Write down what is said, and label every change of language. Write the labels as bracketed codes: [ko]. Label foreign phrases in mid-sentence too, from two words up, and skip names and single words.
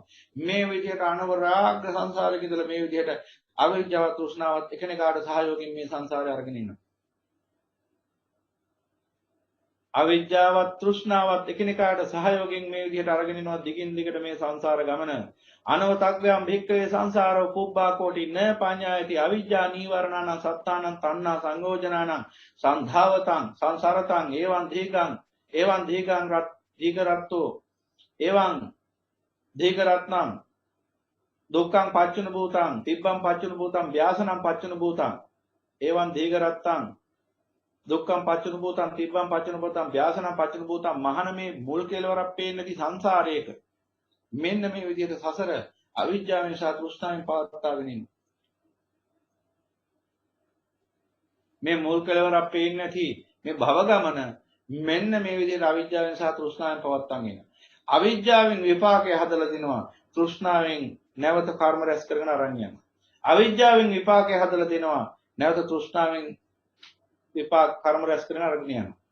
[si] මේ විදිහට අනවරාග්‍ර සංසාරේ ඉඳලා මේ විදිහට අවිජ්ජාව තෘෂ්ණාවත් එකිනෙකාට සහයෝගයෙන් මේ සංසාරේ අරගෙන ඉන්නවා. අවිජ්ජාවත් තෘෂ්ණාවත් එකිනෙකාට සහයෝගයෙන් මේ විදිහට අරගෙන යනවා දිගින් දිගට මේ සංසාර ගමන. [pi] අනවතග්ගයම් භික්ඛවේ සංසාරෝ පුබ්බා කෝටි න පඤ්ඤායති අවිජ්ජා නීවරණාන සත්තානං තණ්හා සංයෝජනානං සංධාවතං සංසාරතං එවං දීගං දීගරත්තෝ එවං දීගරත්නං දුක්ඛං පච්චුන භූතං තිබ්බං පච්චුන භූතං ව්‍යාසනං පච්චුන භූතං එවං දීගරත්තං දුක්ඛං පච්චුන භූතං තිබ්බං පච්චුන භූතං ව්‍යාසනං පච්චුන භූතං [si] මහණ මේ මුල් කෙලවරක් පේන්නකි සංසාරයක මෙන්න මේ විදිහට සසර අවිජ්ජාවෙන් සහ තෘෂ්ණාවෙන් පවත්වාගෙන ඉන්න මේ මුල් කෙලවරක් පේන්නේ නැති මේ භව ගමන මෙන්න මේ විදිහට අවිජ්ජාවෙන් සහ තෘෂ්ණාවෙන් පවත්වාගෙන ඉන්න අවිජ්ජාවෙන් විපාකය හදලා දෙනවා තෘෂ්ණාවෙන් නැවත කර්ම රැස් කරගෙන අරන් යනවා අවිජ්ජාවෙන් විපාකය හදලා දෙනවා නැවත තෘෂ්ණාවෙන් විපාක කර්ම රැස් කරගෙන අරගෙන යනවා.